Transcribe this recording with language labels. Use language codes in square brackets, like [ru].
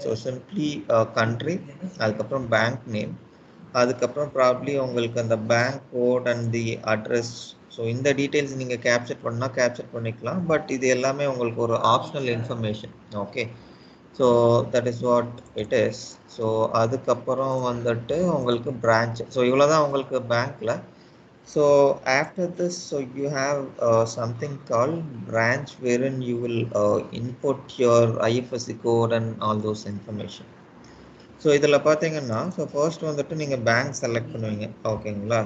[en] so simply country, அதுக்கப்புறம் bank name, அதுக்கப்புறம் probably [ta] உங்களுக்கு அந்த [en] Bank code and the address. [ta] So இந்த டீட்டெயில்ஸ் நீங்கள் கேப்சர் பண்ணிக்கலாம். பட் இது எல்லாமே உங்களுக்கு ஒரு optional information. [en] Okay, so that is what it is. So [ta] அதுக்கப்புறம் வந்துட்டு உங்களுக்கு [en] Branch. [ta] ஸோ இவ்வளோ தான் உங்களுக்கு பேங்க்கில். [en] So after this, so you have something call branch, wherein you will input your IFSC code and all those information. [ta] So இதில் பார்த்தீங்கன்னா, so first வந்துட்டு நீங்கள் பேங்க் செலக்ட் பண்ணுவீங்க. ஓகேங்களா?